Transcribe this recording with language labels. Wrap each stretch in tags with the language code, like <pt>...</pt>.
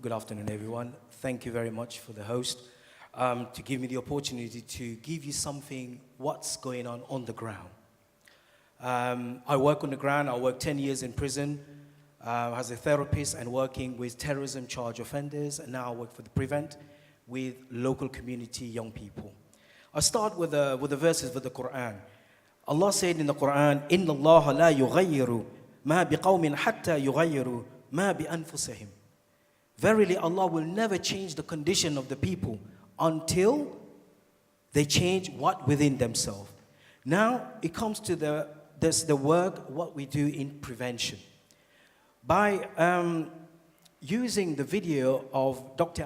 <en>Good afternoon, everyone. Thank you very much for the host to give me the opportunity to give you something, what's going on the ground. I work on the ground. I worked 10 years in prison as a therapist and working with terrorism charge offenders, and now I work for the Prevent with local community young people. I start with the verses of the Quran. Allah said in the Quran,</en> <ar>إِنَّ اللَّهَ لَا يُغَيِّرُ مَا بِقَوْمٍ حَتَّى يُغَيِّرُ مَا بِأَنفُسِهِمْ.</ar> <en>Verily, Allah will never change the condition of the people until they change what within themselves. Now, it comes to the work, what we do in prevention. By using the video of Dr.</en>